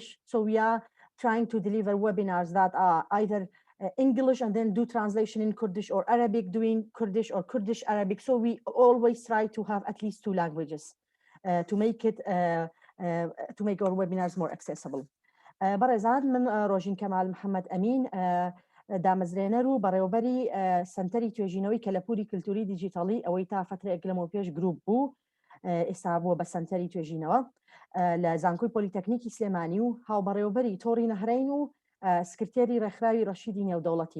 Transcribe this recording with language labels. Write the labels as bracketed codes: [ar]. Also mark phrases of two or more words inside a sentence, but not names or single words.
[en] So we are trying to deliver webinars that are either English and then do translation in Kurdish, or Arabic doing Kurdish, or Kurdish Arabic. So we always try to have at least two languages to make our webinars more accessible. [ckb] بەڕێزان من ڕۆژین کەمال محەممەد ئەمین دامەزرێنەر و بەڕێوەبەری سەنتەری توێژینەوەی کەلەپووری کولتووری دیجیتاڵی ئەوەی تا فترەیەک لەمەوە پێش گروپ بوو ئێستا بووە بە سەنتەری توێژینەوە لە زانکۆی پۆلیتەکنیکی سلێمانی و هاوبەڕێوەبەری تۆڕی نەهرین و سکرتێری ڕێکخراوی ڕەشیدی نێودەوڵەتی.